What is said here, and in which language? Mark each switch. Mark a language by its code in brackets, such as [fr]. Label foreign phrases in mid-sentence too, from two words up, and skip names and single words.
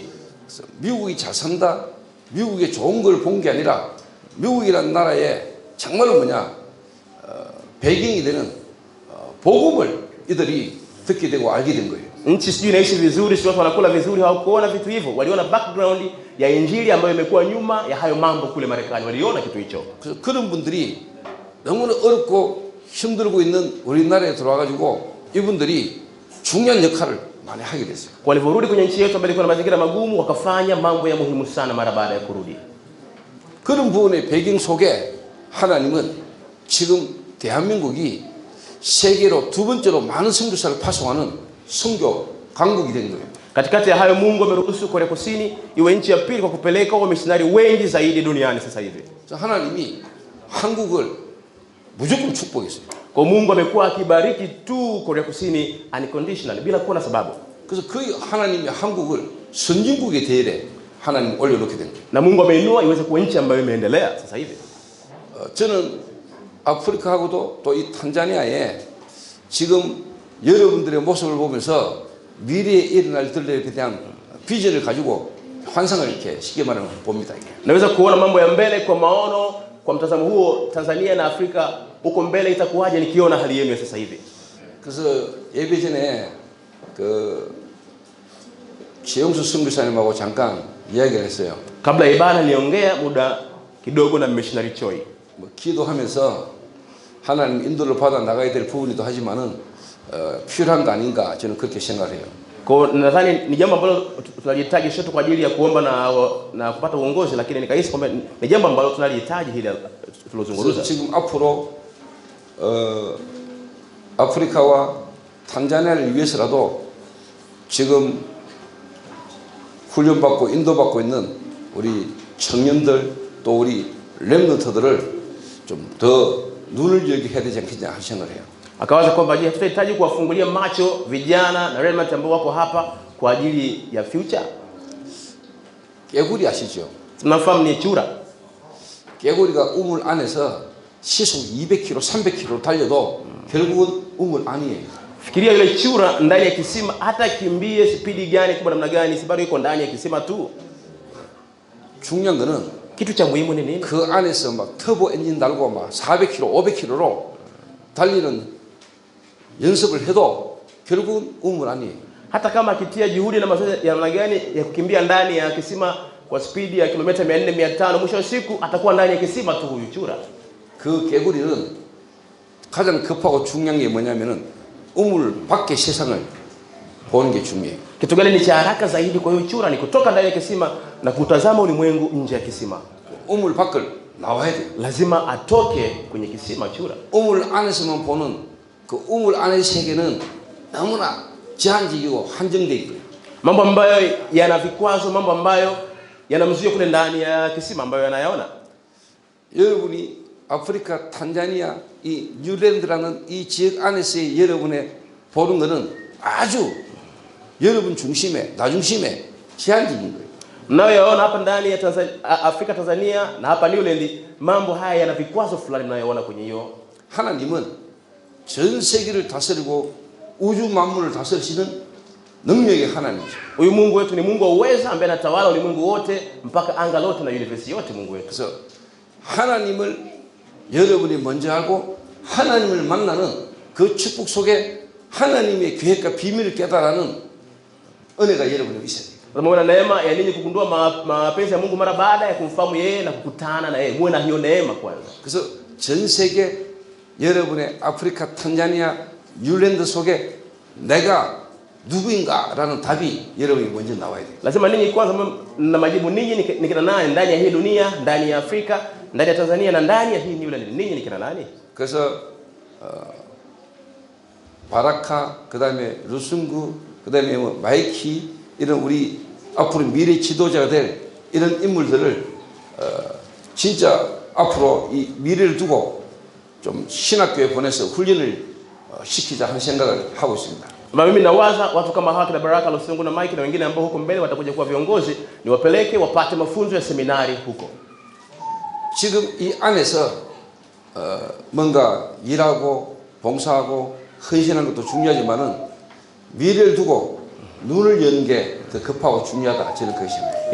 [ko] 그래서 미국이 잘 산다, 미국의 좋은 걸 본 게 아니라 미국이라는 나라에 정말로 배경이 되는 복음을 이들이 듣게 되고 알게 된 거예요. [sw] Nchi sijui inaishi vizuri, si watu wanakula vizuri, hawakuona vitu hivyo. Waliona background ya injili ambayo imekuwa nyuma ya hayo mambo kule Marekani. Waliona kitu hicho. [ko] 그래서 그런 분들이 너무나 어렵고 힘들고 있는 우리나라에 들어와 가지고 이분들이 중요한 역할을 많이 하게 됐어요. [sw] Walivorudi kwenye nchi yetu ambayo ilikuwa na mazingira magumu, wakafanya mambo ya muhimu sana mara baada ya kurudi. [ko] 그런 부분의 배경 속에 하나님은 지금 대한민국이 세계로 두 번째로 많은 선교사를 파송하는 선교 강국이 된 거예요. [sw] Katikati ya hayo Mungu ameruhusu Korea Kusini iwe nchi ya pili kwa kupeleka wamisionari wengi zaidi duniani sasa hivi. [ko] 하나님이 한국을 무조건 축복했어요. [sw] Kwa Mungu amekuwa akibariki tu Korea Kusini unconditionally bila kuwa na sababu. [ko] 그래서 그 하나님이 한국을 선진국의 대열에 하나님 올려놓게 된 거예요. [sw] Na Mungu ameinua iweze kuwa nchi ambayo imeendelea sasa hivi. [ko] 저는 아프리카하고도 또 이 탄자니아에 지금 여러분들의 모습을 보면서 미래에 일어날 일들에 대한 비전을 가지고 환상을 이렇게 쉽게 말하면 봅니다. [sw] Naweza kuona mambo ya mbele kwa maono, kwa mtazamo huo Tanzania na Afrika huko mbele itakuwaje nikiona hali yenu sasa hivi. [ko] 그래서 예배 전에 지영수 선교사님하고 잠깐 이야기를 했어요. [sw] Kabla ya ibada niliongea muda kidogo na missionary Choi. [ko] 기도하면서 하나님 인도를 받아 나가야 될 부분이도 하지만은 필요한 거 아닌가 저는 그렇게 생각해요. [sw] Kwa nadhani ni jambo ambalo tunalihitaji sio kwa ajili ya kuomba na kupata uongozi, lakini nikahisi kwamba ni jambo ambalo tunalihitaji hili tulozungumza. [ko] 지금 앞으로 아프리카와 탄자니아를 위해서라도 지금 훈련받고 인도받고 있는 우리 청년들 또 우리 렘넌트들을 좀 더 눈을 열게 해야 되지 않겠냐 하는 생각을 해요. [sw] Akawaza kwamba je, tutahitaji kuwafungulia macho vijana na remnant ambao wako hapa kwa ajili ya future. [ko] 개구리 아시죠? [sw] Tunafahamu ni chura. [ko] 개구리가 우물 안에서 시속 200km, 300km 달려도 결국은 우물 안이에요. [sw] Fikiria yule chura ndani ya kisima, hata kimbie spidi gani kubwa namna gani, si bado yuko ndani ya kisima tu. [ko] 중요한 거는 [sw] Kitu cha muhimu ni nini? [ko] 그 안에서 막 터보 엔진 달고 막 400km, 500km로 달리는 연습을 해도 결국은 우물 안이에요. [sw] Hata kama akitia juhudi na mazoezi ya namna gani ya kukimbia ndani ya kisima kwa spidi ya kilomita 400, 500, mwisho wa siku atakuwa ndani ya kisima tu huyu chura. [ko] 그 개구리는 가장 급하고 중요한 게 뭐냐면은 우물 밖의 세상을 보는 게 중요해요. [sw] Kitu gani ni cha haraka zaidi kwa huyu chura? Ni kutoka ndani ya kisima na kutazama ulimwengu nje ya kisima. [ko] 우물 밖을 나와야 돼요. [sw] lazima atoke kwenye kisima chura. [ko] 우물 안에서만 보는 그 우물 안의 세계는 너무나 제한적이고 한정되어 있고요. [sw] Mambo ambayo yana vikwazo, mambo ambayo yanamzuia kule ndani ya kisima ambayo yanayaona. [ko] 여러분이 아프리카 탄자니아 이 뉴랜드라는 이 지역 안에서의 여러분의 보는 것은 아주 여러분 중심에 나 중심에 제한적인 거예요. [sw] Mnayoyaona hapa ndani ya Afrika Tanzania na hapa Newland, mambo haya yana vikwazo fulani mnayoona kwenye hiyo. [ko] 하나님은 전 세계를 다스리고 우주 만물을 다스리시는 능력의 하나님이죠. [sw] Huyu Mungu wetu ni Mungu wa uweza ambaye anatawala ulimwengu wote mpaka anga lote na universe yote. Mungu wetu. [ko] 그래서 하나님을 여러분이 먼저 알고 하나님을 만나는 그 축복 속에 하나님의 계획과 비밀을 깨달아는 은혜가 여러분에게 있어야 돼요. [sw] Muwe na neema ya ninyi kugundua mapenzi ya Mungu mara baada ya kumfahamu yeye na kukutana na yeye. Muwe na hiyo neema kwanza. [ko] 그래서 전 세계 여러분의 아프리카 탄자니아 뉴랜드 속에 내가 누구인가라는 답이 여러분이 먼저 나와야 돼요. [sw] Lazima ninyi kwanza na majibu ninyi ni kina nani ndani ya hii dunia, ndani ya Afrika, ndani ya Tanzania na ndani ya hii Newland. Ninyi ni kina nani? [ko] 그래서 바라카 그다음에 루승구 그다음에 뭐 마이키 이런 우리 앞으로 미래 지도자가 될 이런 인물들을 진짜 앞으로 이 미래를 두고 좀 신학교에 보내서 훈련을 시키자 하는 생각을 하고 있습니다. [sw] Mimi nawaza watu kama hawa kina Baraka Lusungu na Mike na wengine ambao huko mbele watakuja kuwa viongozi, ni wapeleke wapate mafunzo ya seminari huko. [ko] 지금 이 안에서 뭔가 일하고 봉사하고 헌신하는 것도 중요하지만은 미래를 두고 눈을 여는 게 더 급하고 중요하다 저는 그렇게 생각합니다.